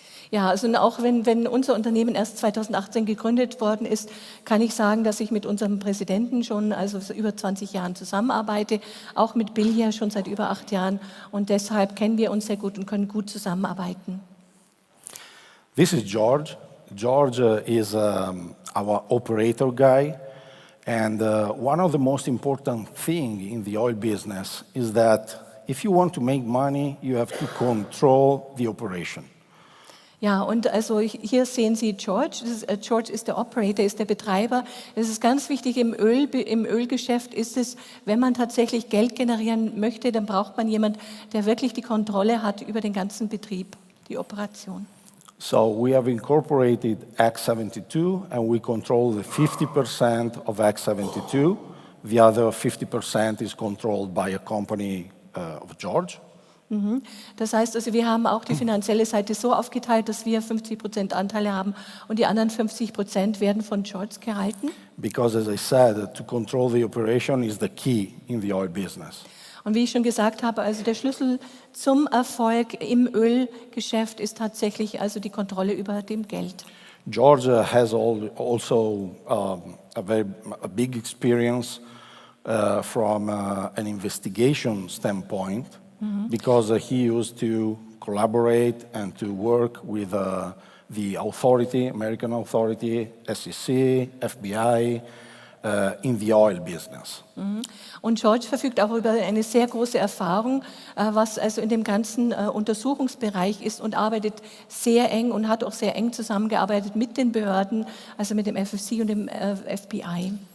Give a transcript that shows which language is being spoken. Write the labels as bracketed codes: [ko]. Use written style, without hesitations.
[de] Ja, also auch wenn unser Unternehmen erst 2018 gegründet worden ist, kann ich sagen, dass ich mit unserem Präsidenten schon also seit über 20 Jahren zusammenarbeite, auch mit Bill hier schon seit über 8 Jahren und deshalb kennen wir uns sehr gut und können gut zusammenarbeiten. [en] This is George. George is our operator guy, and one of the most important things in the oil business is that if you want to make money, you have to control the operation. [de] Ja, und also hier sehen Sie George. George ist der Operator, ist der Betreiber. Es ist ganz wichtig im Ölgeschäft ist es, wenn man tatsächlich Geld generieren möchte, dann braucht man jemanden, der wirklich die Kontrolle hat über den ganzen Betrieb, die Operation. [en] So we have incorporated X72 and we control the 50% of X72. The other 50% is controlled by a company of George. [de] Das heißt also, wir haben auch die finanzielle Seite so aufgeteilt, dass wir 50% Anteile haben und die anderen 50% werden von George gehalten. [en] Because as I said, to control the operation is the key in the oil business. [de] Und wie ich schon gesagt habe, also der Schlüssel zum Erfolg im Ölgeschäft ist tatsächlich also die Kontrolle über dem Geld. [en] George has also a big experience from an investigation standpoint. Because he used to collaborate and to work with the authority, American authority, SEC, FBI, in the oil business. [de] Und George verfügt auch über eine sehr große Erfahrung, was also in dem ganzen Untersuchungsbereich ist und arbeitet sehr eng und hat auch sehr eng zusammengearbeitet mit den Behörden, also mit dem FFC und dem FBI.